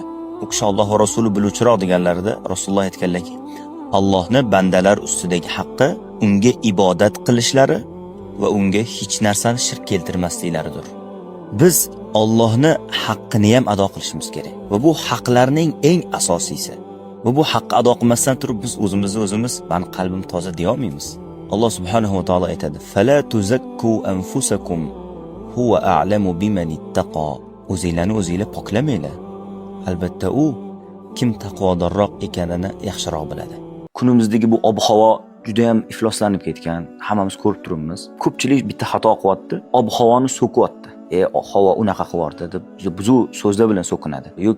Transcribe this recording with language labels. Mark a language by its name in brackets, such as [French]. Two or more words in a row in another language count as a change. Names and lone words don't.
[Uzbek] U kishi Alloh va Rasuli biluvchiroq deganlarida Rasululloh aytganlarki, Allohning bandalar ustidagi haqqi unga ibodat qilishlari va unga hech narsani shirk keltirmasliklaridir. Biz Allohning haqqini ham ado qilishimiz kerak. Va bu haqlarning eng asosiysi. Va bu haqqi ado qilmasdan turib biz o'zimiz "Men qalbim toza" deya olmaymiz. Alloh [Arabic] سبحانه وتعالى [Uzbek] aytadi: [Arabic] "فلا تزكوا أنفسكم هو أعلم بمن اتقى." [Uzbek] O'zinglarni o'zinglar poklamanglar. Albatta u kim taqvodorroq ekanini yaxshiroq biladi. Kunimizdagi bu ob-havo juda ham ifloslanib ketgan, hammamiz ko'rib turibmiz. Ko'pchilik bitta xato qilyapti, ob-havoni so'kyapti. Havo unaqa qilyapti deb juda buzuq so'zlar bilan so'kinadi.